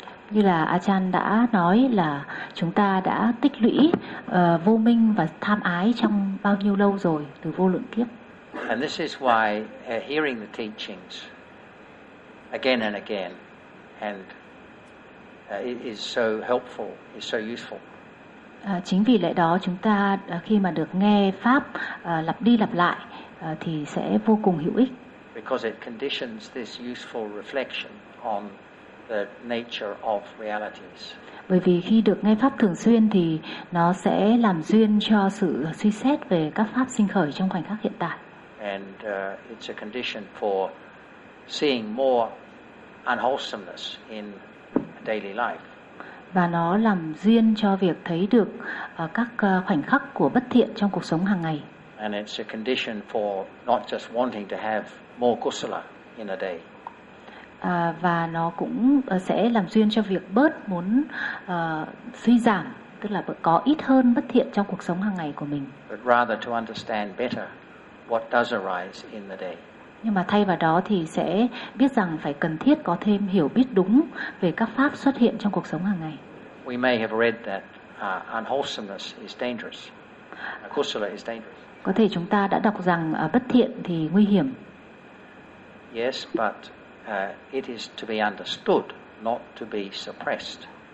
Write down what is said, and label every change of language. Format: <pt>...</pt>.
<vi>Như là Ajahn đã nói là chúng ta đã tích lũy vô minh và tham ái trong bao nhiêu lâu rồi, từ vô lượng kiếp.</vi> <en>And this is why hearing the teachings again and again and it is so helpful, is so useful.</en> <vi>Chính vì lẽ đó chúng ta khi mà được nghe pháp lặp đi lặp lại thì sẽ vô cùng hữu ích.</vi> <en>Because it conditions this useful reflection on the nature of realities.</en> <vi>Bởi vì khi được nghe pháp thường xuyên thì nó sẽ làm duyên cho sự suy xét về các pháp sinh khởi trong khoảnh khắc hiện tại.</vi> <en>And it's a condition for seeing more unwholesomeness in daily life.</en> <vi>Và nó làm duyên cho việc thấy được các khoảnh khắc của bất thiện trong cuộc sống hàng ngày.</vi> <en>And it's a condition for not just wanting to have more kusala in a day.</en> <vi>Và nó cũng sẽ làm duyên cho việc bớt muốn suy giảm, tức là có ít hơn bất thiện trong cuộc sống hàng ngày của mình.</vi> <en>But rather to understand better what does arise in the day.</en> <vi>Nhưng mà thay vào đó thì sẽ biết rằng phải cần thiết có thêm hiểu biết đúng về các pháp xuất hiện trong cuộc sống hàng ngày.</vi> <en>We may have read that unwholesomeness is dangerous. Kusala is dangerous.</en> <vi>Có thể chúng ta đã đọc rằng bất thiện thì nguy hiểm.</vi> <en>Yes, but it is to be understood, not to be suppressed.</en>